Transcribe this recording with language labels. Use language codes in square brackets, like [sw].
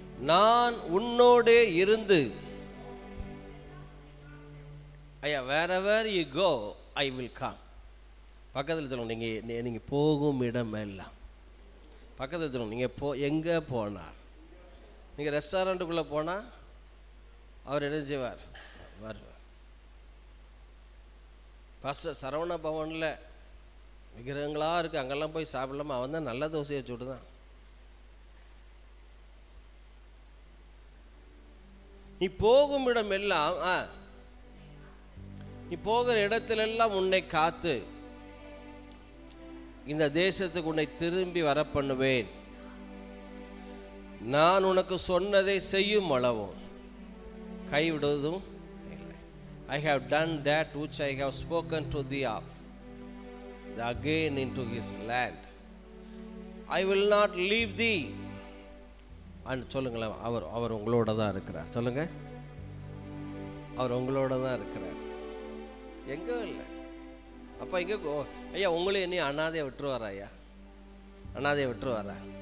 [ta] நான் உன்னோடே இருந்து, ஐயா [en] wherever you go I will come. [ta] பக்கத்தில் சொல்லுங்க, நீங்க போகும் இடம் எல்லாம். பக்கத்தில் சொல்லுங்க, நீங்க எங்க போனார், நீங்க ரெஸ்டாரண்ட்டுக்குள்ள போனா அவர் என்ன செய்வார்? வருவார். பாஸ்டர் சரவண பவனில் விக்கிரகங்களாக இருக்குது, அங்கெல்லாம் போய் சாப்பிடலாமா? அவன் தான் நல்ல தோசையை சுடுதான். நீ போகும் இடம் எல்லாம், நீ போகிற இடத்திலெல்லாம் உன்னை காத்து இந்த தேசத்துக்கு உன்னை திரும்பி வர பண்ணுவேன். நான் உனக்கு சொன்னதை செய்யும் அளவும் கைவிடுவதும் இல்லை. [en] I have done that which I have spoken to thee of, again into his land. I will not leave thee. [ta] சொல்லுங்களேன், அவர் உங்களோட தான் இருக்கிறார். சொல்லுங்க, அவர் உங்களோட தான் இருக்கிறார், எங்கே இல்லை. அப்போ இங்கே ஐயா உங்களையும் என்னையும் அனாதையை விட்டுருவார் ஐயா? அனாதையை விட்டுருவாரா?